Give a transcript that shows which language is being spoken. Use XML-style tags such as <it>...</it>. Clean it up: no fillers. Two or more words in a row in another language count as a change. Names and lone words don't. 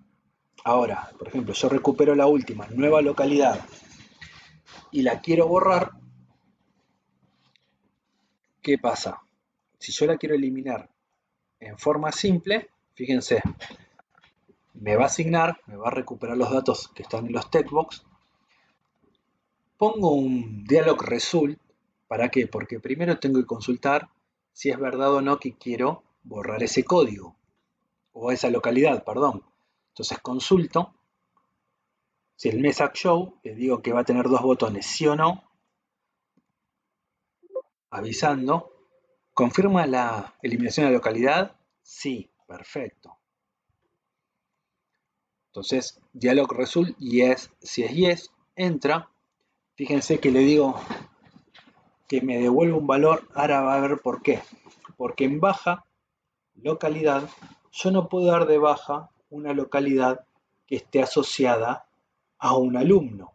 <es>Ahora, por ejemplo, yo recupero la última nueva localidad y la quiero borrar. ¿Qué pasa? Si yo la quiero eliminar en forma simple, fíjense, me va a asignar, me va a recuperar los datos que están en los textbox. Pongo un</es> <en>dialog result.</en> <es>¿Para qué? Porque primero tengo que consultar si es verdad o no que quiero borrar ese código o esa localidad, perdón. Entonces consulto. Si el</es> <en>message show,</en> <es>le digo que va a tener dos botones, sí o no, avisando. ¿Confirma la eliminación de la localidad? Sí, perfecto. Entonces,</es> <en>dialog result, yes,</en> <es>si es yes, entra. Fíjense que le digo que me devuelve un valor, ahora va a ver por qué. Porque en baja localidad, yo no puedo dar de baja una localidad que esté asociada a un alumno.</es>